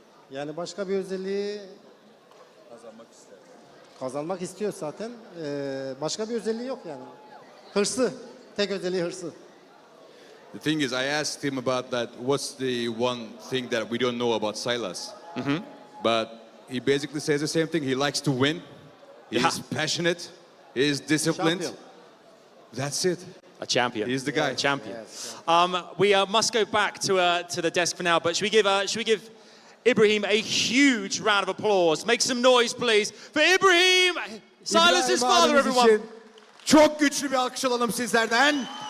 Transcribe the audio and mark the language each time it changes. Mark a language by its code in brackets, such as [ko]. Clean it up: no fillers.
[tr] Yani başka bir özelliği kazanmak istiyor zaten. Başka bir özelliği yok yani. Hırsı. Tek özelliği hırsı. [en] The thing is, I asked him about that. What's the one thing that we don't know about Silas? But he basically says the same thing. He likes to win. He's Yeah. passionate. He's disciplined. [tr] Şampiyon. [en] That's it. A champion. He's the guy. A champion. Yes. We must go back to the desk for now, but should we give Ibrahim a huge round of applause? Make some noise, please, for Ibrahim, Silas's [tr] İbrahim [en] father, [tr] abimiz [en] everyone. [tr] için çok güçlü bir alkış alalım sizlerden.